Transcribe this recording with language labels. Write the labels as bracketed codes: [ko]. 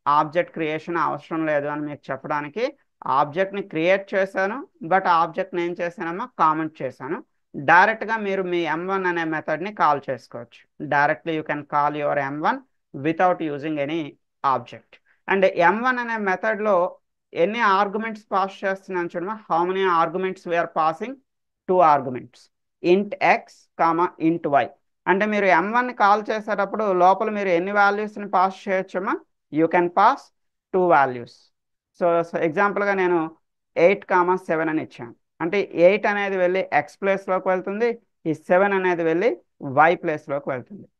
[te] Object creation అవసరం లేదు అని మీకు చెప్పడానికి ఆబ్జెక్ట్ని క్రియేట్ చేశాను, బట్ ఆబ్జెక్ట్ని ఏం చేశానమ్మా? కామెంట్ చేశాను. డైరెక్ట్గా మీరు మీ M1 అనే మెథడ్ని కాల్ చేసుకోవచ్చు. [en] Directly you can call your M1 without using any object. [te] And M1 అనే మెథడ్లో ఎన్ని ఆర్గ్యుమెంట్స్ పాస్ చేస్తున్నాను చూడమ్మా. [en] How many arguments we are passing? 2 arguments, int x, int y. [te] అంటే మీరు M1ని కాల్ చేసేటప్పుడు లోపల మీరు ఎన్ని వాల్యూస్ని pass చేయొచ్చమ్మా? [en] You can pass 2 values. [te] So ఎగ్జాంపుల్గా నేను 8, 7 అని ఇచ్చాను. అంటే 8 అనేది వెళ్ళి ఎక్స్ ప్లేస్లోకి వెళ్తుంది, ఈ 7 అనేది వెళ్ళి వై ప్లేస్లోకి వెళ్తుంది.